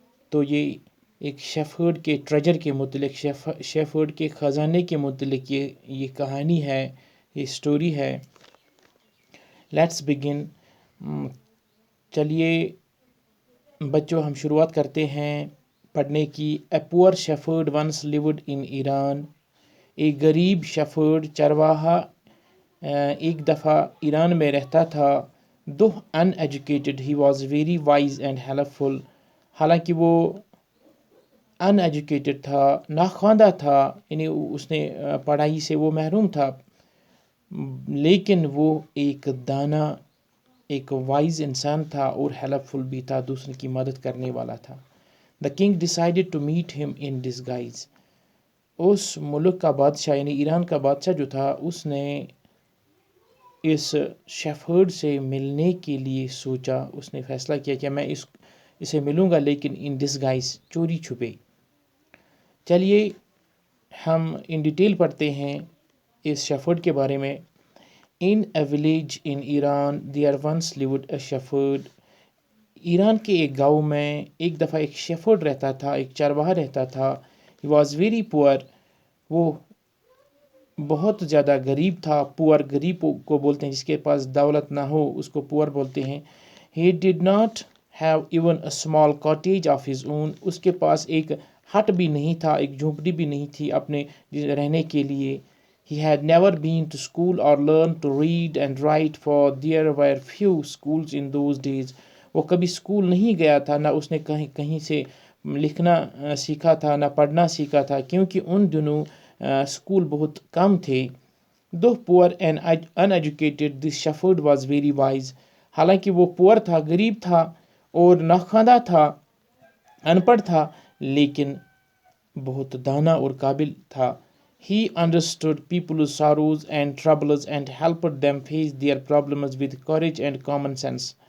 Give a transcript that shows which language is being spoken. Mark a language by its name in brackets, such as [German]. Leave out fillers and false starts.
[Urdu] تو یہ ایک شیفرڈ کے ٹریجر کے متعلق شیفرڈ کے خزانے کے متعلق یہ کہانی ہے، یہ سٹوری ہے. [English] Let's begin. [Urdu] چلیے بچوں ہم شروعات کرتے ہیں پڑھنے کی. [English] A poor shepherd once lived in Iran. [Urdu] ایک غریب شیفرڈ چرواہا ایک دفعہ ایران میں رہتا تھا. [English] Though uneducated he was very wise and helpful. [Urdu] حالانکہ وہ ان ایجوکیٹڈ تھا، ناخواندہ تھا، یعنی اس نے پڑھائی سے وہ محروم تھا، لیکن وہ ایک دانا، ایک وائز انسان تھا اور ہیلپ فل بھی تھا، دوسرے کی مدد کرنے والا تھا. [English] The king decided to meet him in disguise. [Urdu] اس ملک کا بادشاہ یعنی ایران کا بادشاہ جو تھا اس نے اس شیفرڈ سے ملنے کے لیے سوچا. اس نے فیصلہ کیا کہ میں اسے ملوں گا لیکن [English] in disguise, [Urdu] چوری چھپے. چلیے ہم ان ڈیٹیل پڑھتے ہیں اس شیفرڈ کے بارے میں. [English] In a village in Iran there once lived a shepherd. [Urdu] Iran کے ایک گاؤں میں ایک دفعہ ایک شیفرڈ رہتا تھا، ایک چرواہا رہتا تھا. [English] He was very poor. [Urdu] وہ بہت زیادہ غریب تھا. پور غریب کو بولتے ہیں، جس کے پاس دولت نہ ہو اس کو پور بولتے ہیں. [English] He did not have even a small cottage of his own. [Urdu] اس کے پاس ایک ہٹ بھی نہیں تھا، ایک جھونپڑی بھی نہیں تھی اپنے رہنے کے لیے. [English] He had never been to school or learned to read and write, for there were few schools in those days. [Urdu] وہ کبھی اسکول نہیں گیا تھا، نہ اس نے کہیں سے لکھنا سیکھا تھا، نہ پڑھنا سیکھا تھا، کیونکہ ان دنوں اسکول بہت کم تھے. [English] Though poor and uneducated, this shepherd was very wise. [Urdu] حالانکہ وہ پور تھا، غریب تھا اور ناخواندہ تھا، ان پڑھ تھا، لیکن بہت دانا اور قابل تھا. [English] He understood people's sorrows and troubles and helped them face their problems with courage and common sense.